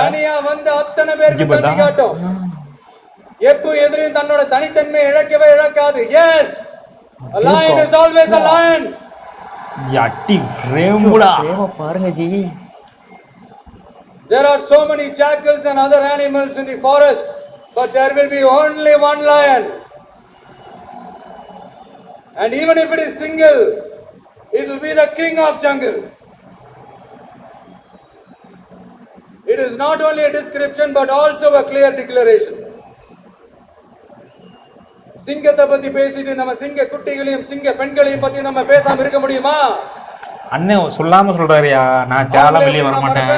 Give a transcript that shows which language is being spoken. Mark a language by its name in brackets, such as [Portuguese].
[Tamil] தனியா வந்து அத்தனை பேருக்கு தண்ணி காட்டும். எப்போ எதிரையும் தன்னோட தனித்தன்மை இழக்கவே இழக்காது. S, [English] a lion is always a lion. யாட்டி ஃப்ரேம்டா [Tamil] பாருங்க G. [English] There are so many jackals and other animals in the forest, but there will be only one lion. And even if it is single, it will be the king of jungle. It is not only a description but also a clear declaration. [Tamil] சிங்கத்தை பத்தி பேசிட்டு நம்ம சிங்க குட்டிகளையும் சிங்க பெண்களையும் பத்தி நம்ம பேசாம இருக்க முடியுமா? அண்ணன் சொல்லாம சொல்றாருயா, நான் தேவலாம் வெளியே வர மாட்டேன்,